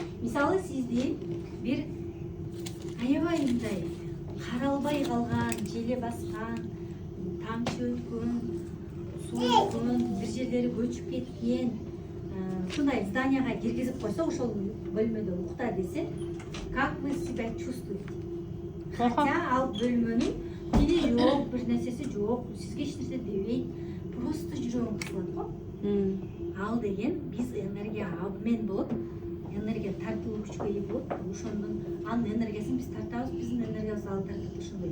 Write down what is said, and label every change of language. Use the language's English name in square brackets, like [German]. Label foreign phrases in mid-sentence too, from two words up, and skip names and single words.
[Kyrgyz] Мисалы сизди бир аябай мындай каралбай калган, желе баскан, тамчы өткөн, суугун, бир жерлери көчүп кеткен, ушундай зданияга киргизип койсо, ошол бөлмөдө укта десе, [Russian] как вы себя чувствуете? [Kyrgyz] Хотя ал бөлмөнүн тили жок, бир нерсеси жок, сизге эч нерсе дебейт, просто жүрөгүң кысылат го. Ал деген биз энергия обмен болот, энергия тартылуу күчкө ээ болот. Ошондун анын энергиясын биз тартабыз, биздин энергиябыз ал тартат, ошондой.